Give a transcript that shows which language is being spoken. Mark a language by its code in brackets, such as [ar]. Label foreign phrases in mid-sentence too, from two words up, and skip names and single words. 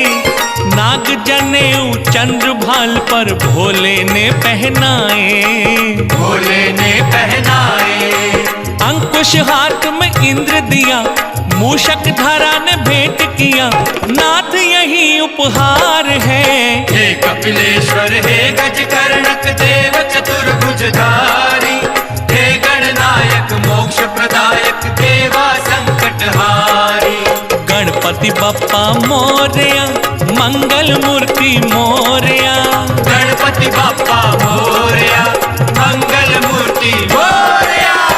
[hi] नाग जनेऊ चंद्र भाल पर भोले ने पहनाए। भोले ने पहनाए। अंकुश हाथ में इंद्र दिया, मूषक धरा ने भेंट किया। नाथ यही उपहार है। हे कपिलेश्वर हे गजकर्णक देव चतुर्भुजधारी। हे गणनायक मोक्ष प्रदायक देवा संकटहारी। [mr] गणपति बप्पा मोरया मंगल मूर्ति मोरया। गणपति बाप्पा मोरया मंगल मूर्ति मोरया।